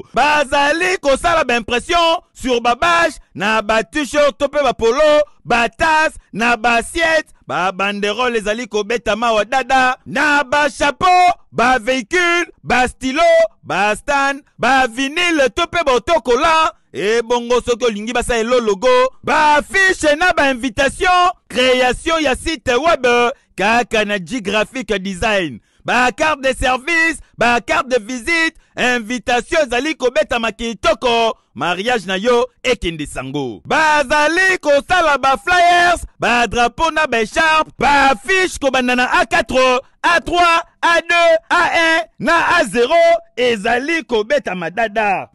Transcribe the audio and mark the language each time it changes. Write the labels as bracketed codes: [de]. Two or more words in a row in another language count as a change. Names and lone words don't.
[ln] Bazali kosala ba [fr] impression sur [ln] ba badge na ba t-shirt tope ba polo, ba tasse na ba assiette, ba banderole ezali kobeta mawa dada, na ba chapeau, ba véhicule, ba stylo, ba stand, ba vinyle tope ba autocollant, et bongo soki olingi basa elo logo, ba affiche na ba invitation, création ya [fr] site web, [ln] kaka na G-Graphic Design. Ba [fr] carte de service, [ln] ba [fr] carte de visite, [ln] invitation ezali kobeta makitoko, mariage na yo ekende sango. Bazali kosala ba flyers, ba drapeau na ba écharpe, ba affiche kobanda na A4, A3, A2, A1 na A0 ezali kobeta madada.